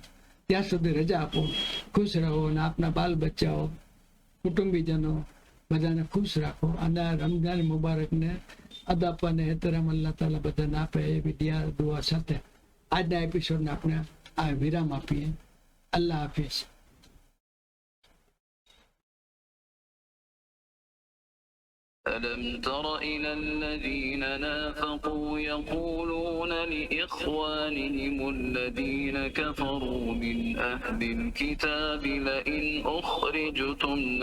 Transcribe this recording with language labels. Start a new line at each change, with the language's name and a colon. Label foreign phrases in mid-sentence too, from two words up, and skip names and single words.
Gujarati: ત્યાં સુધી રજા આપો, ખુશ રહો અને આપના બાલ બચ્ચાઓ કુટુંબીજનો બધાને ખુશ રાખો અને રમજાન મુબારકને અદબ અને એહતરામ અલ્લાહ તાલા બધાને આપે એવી દુઆ સાથે આજના એપિસોડને આપણે આ વિરામ આપીએ. અલ્લાહ હાફિઝ.
Arabic: ألم تر إلى الذين نافقوا يقولون لإخوانهم الذين كفروا من أهل الكتاب لئن أخرجتم